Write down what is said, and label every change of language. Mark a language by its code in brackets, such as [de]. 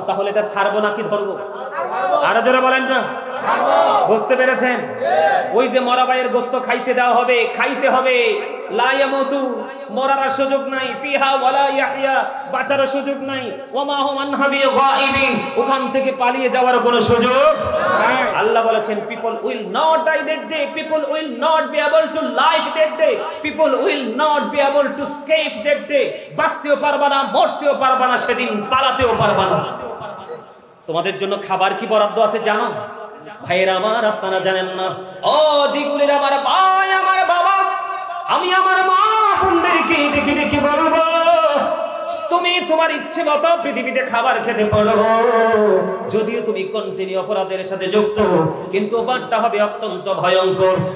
[bn] তাহলে এটা ছাড়বো নাকি ধরবো? আরো জোরে বলেন না। বুঝতে পেরেছেন? ওই যে মরা ভাইয়ের গোশত খাইতে দেওয়া হবে, খাইতে হবে, [ar] লা ইয়ামুতু, [bn] মরার সুযোগ নাই, [ar] ফিহা ওয়ালা ইয়াহইয়া, [bn] বাঁচার সুযোগ নাই, [ar] ওয়া মা হুম আনহা বিগাইবিন, [bn] ওখান থেকে পালিয়ে যাওয়ার কোনো সুযোগ নাই। আল্লাহ বলেছেন [en] people will not die that day, people will not be able to live that day, people will not be able to escape that day, [bn] বাঁচতেও পারবা না, মরতেও পারবা না, সেদিন পালাতেও পারবা না। তোমাদের জন্য খাবার কি বরাদ্দ আছে জানো ভাইয়েরা আমার? আপনারা জানেন না। ও দিগুলির আমার ভাই, আমার বাবা, আমি আমার মা বোনদেরকে ডেকে ডেকে বলবো, তুমি তোমার ইচ্ছে মতো পৃথিবীতে খাবার খেতে পারো, যদিও তুমি কন্টিনিউ অপরাধের সাথে যুক্ত, কিন্তু বারটা হবে অত্যন্ত ভয়ঙ্কর।